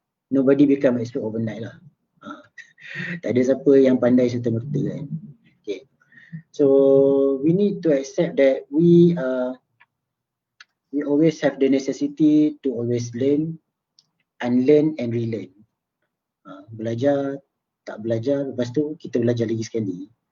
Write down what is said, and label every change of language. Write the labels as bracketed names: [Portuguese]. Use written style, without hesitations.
[English] Nobody become expert overnight lah. [Malay] Tak ada siapa yang pandai serta-merta kan. [English] Okay. So we need to accept that we always have the necessity to always learn, unlearn and relearn. [Malay] Belajar, tak belajar, lepas tu kita belajar lagi sekali.